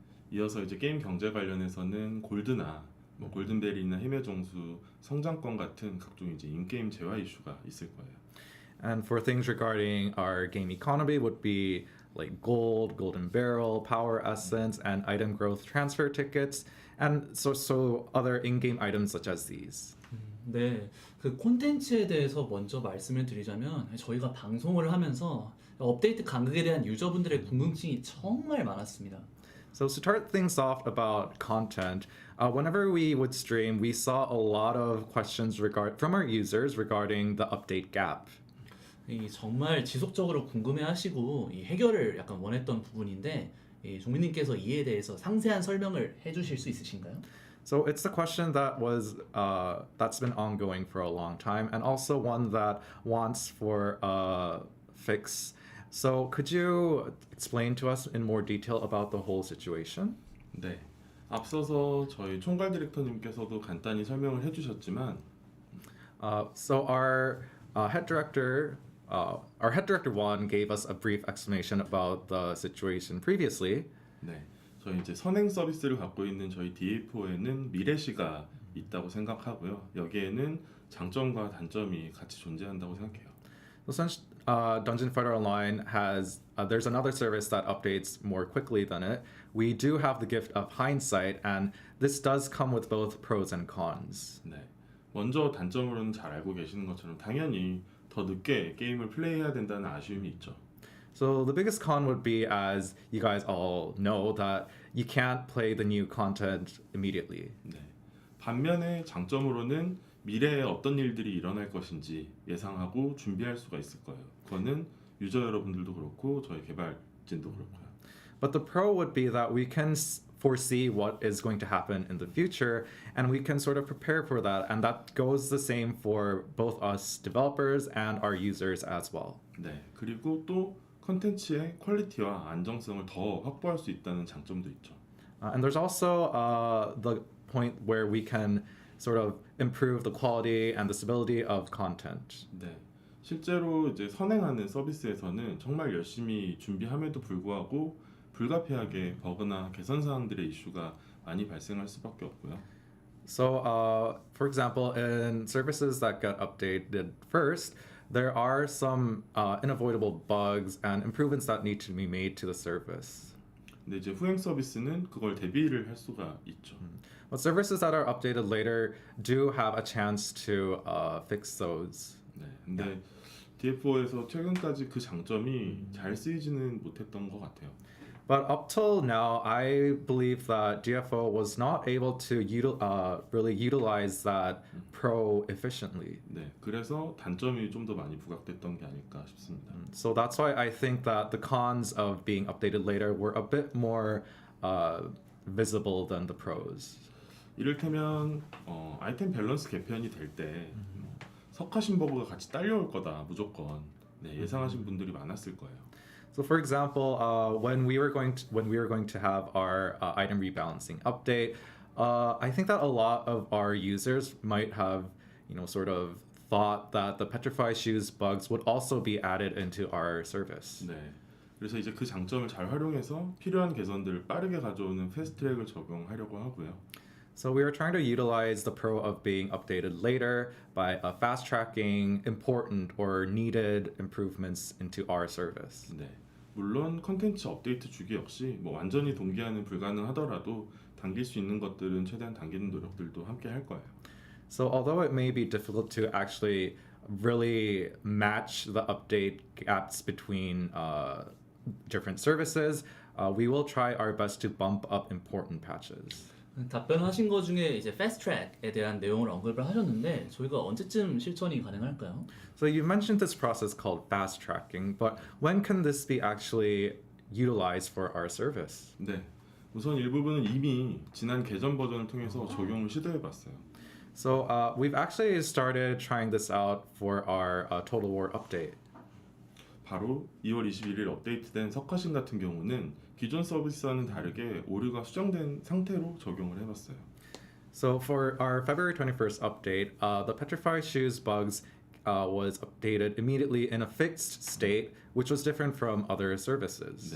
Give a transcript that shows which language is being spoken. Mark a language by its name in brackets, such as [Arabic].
[Korean] 네. 이어서 이제 게임 경제 관련해서는 골드나 골든벨이나 힘의 정수, 성장권 같은 각종 이제 인게임 재화 이슈가 있을 거예요. [English] And for things regarding our game economy would be like gold, golden barrel, power essence, and item growth transfer tickets, and so other in-game items such as these. [Korean] 네, 그 콘텐츠에 대해서 먼저 말씀을 드리자면 저희가 방송을 하면서 업데이트 간극에 대한 유저분들의 궁금증이 정말 많았습니다. [English] So to start things off about content, whenever we would stream, we saw a lot of questions from our users regarding the update gap. [Korean] 이 정말 지속적으로 궁금해하시고 이 해결을 약간 원했던 부분인데 이 종민님께서 이에 대해서 상세한 설명을 해주실 수 있으신가요? [English] So it's the question that that's been ongoing for a long time, and also one that wants for a fix. So could you explain to us in more detail about the whole situation? [Korean] 네. 앞서서 저희 총괄 디렉터님께서도 간단히 설명을 해주셨지만 [English] So our head director 1 gave us a brief explanation about the situation previously. [Korean] 네. 저희 이제 선행 서비스를 갖고 있는 저희 DFO에는 미래시가 있다고 생각하고요. 여기에는 장점과 단점이 같이 존재한다고 생각해요. [English] So since Dungeon Fighter Online has, there's another service that updates more quickly than it. We do have the gift of hindsight, and this does come with both pros and cons. [Korean] 네. 먼저 단점으로는 잘 알고 계시는 것처럼 당연히 더 늦게 게임을 플레이해야 된다는 아쉬움이 있죠. [English] So the biggest con would be, as you guys all know, that you can't play the new content immediately. [Korean] 네. 반면에 장점으로는 미래에 어떤 일들이 일어날 것인지 예상하고 준비할 수가 있을 거예요. 그거는 유저 여러분들도 그렇고 저희 개발진도 그렇고요. [English] But the pro would be that we can foresee what is going to happen in the future, and we can sort of prepare for that. And that goes the same for both us developers and our users as well. [Korean] 네. 그리고 또 컨텐츠의 퀄리티와 안정성을 더 확보할 수 있다는 장점도 있죠. [English] And there's also the point where we can sort of improve the quality and the stability of content. [Korean] 네. 실제로 이제 선행하는 서비스에서는 정말 열심히 준비함에도 불구하고 불가피하게 버그나 개선 사항들의 이슈가 많이 발생할 수밖에 없고요. [English] So, for example, in services that get updated first, there are some unavoidable bugs and improvements that need to be made to the service. [Korean] 근데 이제 후행 서비스는 그걸 대비를 할 수가 있죠. [English] But services that are updated later do have a chance to fix those. [Korean] 네. 근데 DFO에서 최근까지 그 장점이 잘 쓰이지는 못했던 것 같아요. [English] But up till now, I believe that DFO was not able to really utilize that pro efficiently. [Korean] 네. 그래서 단점이 좀 더 많이 부각됐던 게 아닐까 싶습니다. [English] So that's why I think that the cons of being updated later were a bit more visible than the pros. [Korean] 이를테면 아이템 밸런스 개편이 될 때 석가신 버그가 같이 딸려올 거다 무조건 네, 예상하신 분들이 많았을 거예요. [English] So, for example, when we were going to have our item rebalancing update, I think that a lot of our users might have, sort of thought that the petrified shoes bugs would also be added into our service. [Korean] 네. 그래서 이제 그 장점을 잘 활용해서 필요한 개선들을 빠르게 가져오는 패스트트랙을 적용하려고 하고요. [English] So we are trying to utilize the pro of being updated later by fast tracking important or needed improvements into our service. [Korean] 네. 물론 컨텐츠 업데이트 주기 역시 뭐 완전히 동기화는 불가능하더라도 당길 수 있는 것들은 최대한 당기는 노력들도 함께 할 거예요. [English] So although it may be difficult to actually really match the update gaps between different services, we will try our best to bump up important patches. [Korean] 답변하신 것 중에 이제 패스트 트랙에 대한 내용을 언급을 하셨는데 저희가 언제쯤 실천이 가능할까요? [English] So you mentioned this process called fast tracking, but when can this be actually utilized for our service? [Korean] 네. 우선 일부분은 이미 지난 개전 버전을 통해서 적용을 시도해 봤어요. [English] So we've actually started trying this out for our Total War update. [Korean] 바로 2월 21일 업데이트된 석가신 같은 경우는 기존 서비스와는 다르게 오류가 수정된 상태로 적용을 해봤어요. [English] So for our February 21st update, the petrified shoes bugs was updated immediately in a fixed state, which was different from other services.